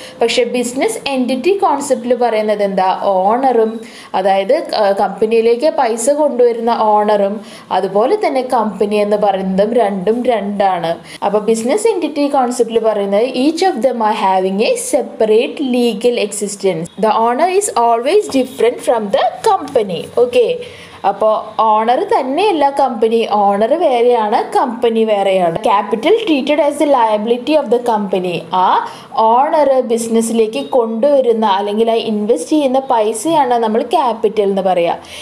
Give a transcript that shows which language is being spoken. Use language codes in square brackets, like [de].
[ml] പക്ഷേ business entity കോൺസെപ്റ്റിൽ പറയുന്നത് എന്താ, ഓണറും അതായത് കമ്പനിയിലേക്ക് പൈസ കൊണ്ടുവരുന്ന ഓണറും അതുപോലെ തന്നെ കമ്പനി എന്ന് പറയുന്നതും രണ്ടും രണ്ടാണ്. അപ്പോൾ ബിസിനസ് എൻറ്റിറ്റി കോൺസെപ്റ്റിൽ പറയുന്നത് [en] Each of them are having a separate legal existence. The owner is always different from the company. [ml] Okay, അപ്പോൾ ഓണർ തന്നെയല്ല കമ്പനി, ഓണർ വേറെയാണ്, കമ്പനി വേറെയാണ്. [en] Capital treated as the liability of the company. [ml] ആ owner ബിസിനസ്സിലേക്ക് കൊണ്ടുവരുന്ന അല്ലെങ്കിൽ ആ invest ചെയ്യുന്ന പൈസയാണ് നമ്മൾ ക്യാപിറ്റൽ എന്ന് പറയുക.